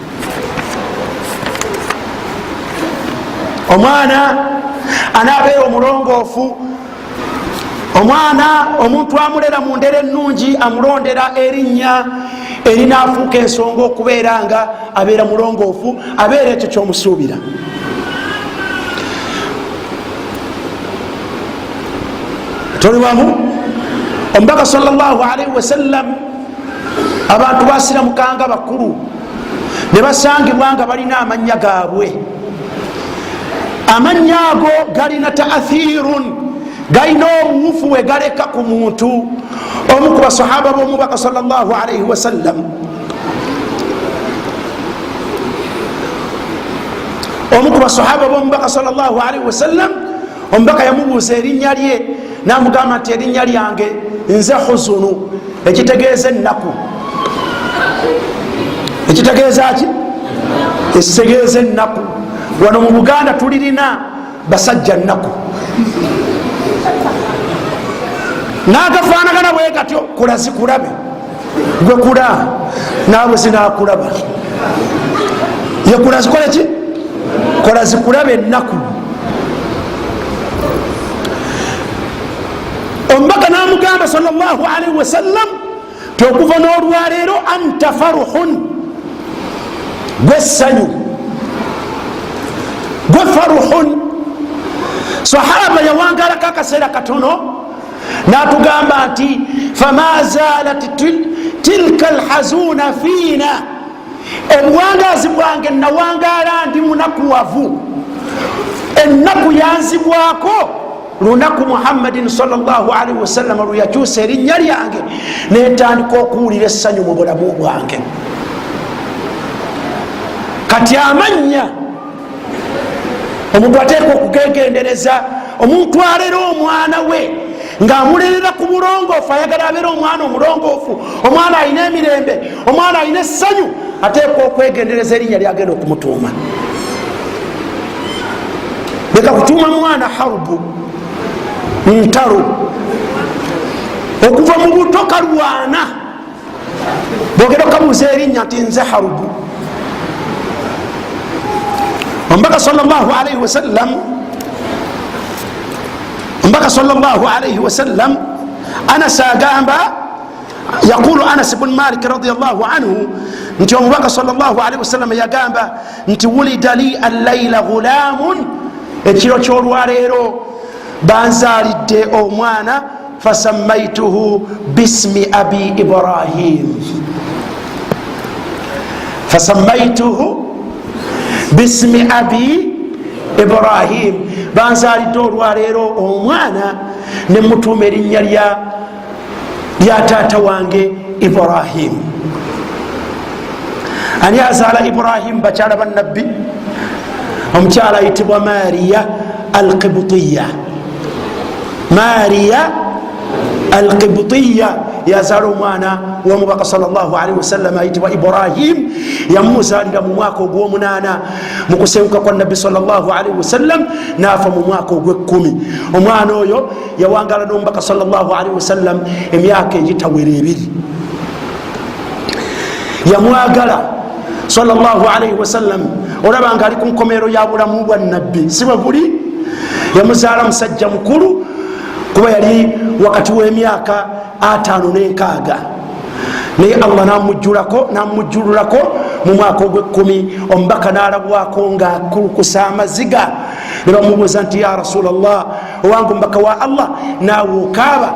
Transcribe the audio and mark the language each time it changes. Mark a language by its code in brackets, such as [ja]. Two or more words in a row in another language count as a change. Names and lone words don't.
[lg] Omwana anaabeera omulongoofu, omwana omuntu amulera mu ndera ennungi amulondera erinnya erinaafuuka ensonga okubeera nga abeera mulongoofu, abeera ekyo kyomusuubira. Toli wamu? [ar] Omubaka صلى الله عليه وسلم, [lg] abantu basiramukanga bakulu ne basangibwa nga balina amannya gaabwe. Amannya ago galina ta'athirun, galina obuwufu we galeka ku muntu. Omu ku basahaba b'omubaka [ar] صلى الله عليه وسلم, [lg] omu ku basahaba b'omubaka [ar] صلى الله عليه وسلم, [lg] omubaka yamubuuza erinnya lye, namugamba nti erinnya lyange nze huzunu, ekitegeeza ennaku. Ekitegeeza ki? Ekitegeeza ennaku. Wano mu Buganda tulirina basajja nnaku, nagafaanagana bwe gatyo, kola zikulabe, gwe kula naawe zinakulaba. Ye kola zikole ki? Kola zikulabe ennaku. Omubaka namugamba [ar] صلى الله عليه وسلم, [lg] tokuva n'olwaleero [ar] أنت فرحون, [lg] gwe ssanyu, gwe faruhun. Sahaba yawangalako akaseera katono natugamba nti [ar] فما زالت تلك الحزونة فينا, [lg] obuwangazi bwange nawangala ndi munakuwavu, ennaku yanzibwako lunaku Muhammadin [ar] صلى الله عليه وسلم [lg] lweyakyusa erinnya lyange netandika okuwulira essanyu mu bulamu bwange. Kati amannya omuntu ateeka okugegendereza. Omuntu alera omwana we ng'amulerera ku bulongoofu, ayagala abeera omwana omulongoofu, omwana alina emirembe, omwana alina essanyu, ateekwa okwegendereza erinnya lyagenda okumutuuma. leka kutuuma mwana harubu, ntalo, okuva mu buto kalwana, bwogera okabuuza erinnya nti nze harubu. Omubaka [ar] صلى الله عليه وسلم [lg] Anas agamba, [ar] يقول أنس بن مالك رضي الله عنه [lg] nti omubaka [ar] صلى الله عليه وسلم [lg] yagamba nti [ar] وُلد لي الليلة غلام, [lg] ekiro kyolwaleero banzalidde omwana, [ar] فسميته باسم أبي إبراهيم, فسميته باسم أبي إبراهيم, [lg] banzalidde olwaleero omwana ne mutuuma erinnya lya taata wange Ibrahim. Ani azaala Ibrahim? bakyala bannabbi, omukyala ayitibwa Mariya al-Qibtiyya. Mariya al-Qibtiyya yazaala omwana w'omubaka [ar] صلى الله عليه وسلم [lg] ayitibwa Ibrahim. yamuzaalira mu mwaka ogw'omunaana mu kusenguka kwa nabbi [ar] صلى الله عليه وسلم, [lg] naafa mu mwaka ogw'ekkumi. omwana oyo yawangala n'omubaka [ar] صلى الله عليه وسلم [lg] emyaka egitawera ebiri. [ar] yamwagala صلى الله عليه وسلم, [lg] olaba nga ali ku nkomerero ya bulamu bwa nabbi, si bwe guli. yamuzaala musajja mukulu, kuba yali wakati w'emyaka 5 n'enkaaga, naye Allah namujjululako mu mwaka ogw'ekkumi. omubaka n'alabwako ng'akulukusa amaziga, ne bamubuuza nti [ar] يا رسول الله, [lg] owange omubaka wa Allah, naawe okaaba?